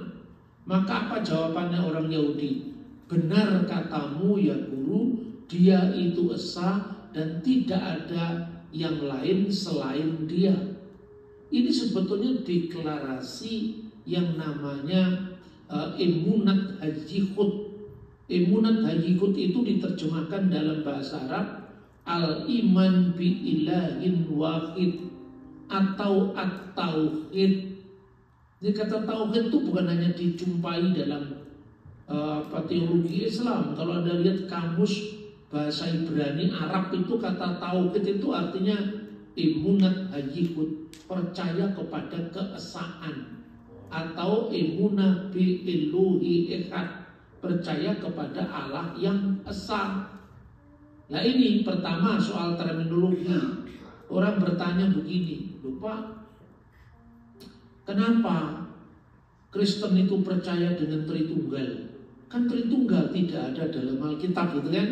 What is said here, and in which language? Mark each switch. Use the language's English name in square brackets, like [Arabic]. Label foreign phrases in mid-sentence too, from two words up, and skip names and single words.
[Indonesian] Maka apa jawabannya orang Yahudi? Benar katamu ya guru, dia itu esa dan tidak ada yang lain selain dia. Ini sebetulnya deklarasi yang namanya [Hebrew] אמונת הייחוד. אמונת הייחוד [Indonesian] itu diterjemahkan dalam bahasa Arab [Arabic] الإيمان بإله واحد [Indonesian] atau at-tauhid. Jadi kata tauhid itu bukan hanya dijumpai dalam teologi Islam. Kalau Anda lihat kamus bahasa Ibrani Arab itu, kata tauhid itu artinya [Hebrew] אמונת הייחוד, [Indonesian] percaya kepada keesaan, atau [Hebrew] אמונה ב אלוהי אחד, [Indonesian] percaya kepada Allah yang esa. Nah ini pertama soal terminologi. Orang bertanya begini, lupa kenapa Kristen itu percaya dengan Tritunggal? Kan Tritunggal tidak ada dalam Alkitab, gitu kan?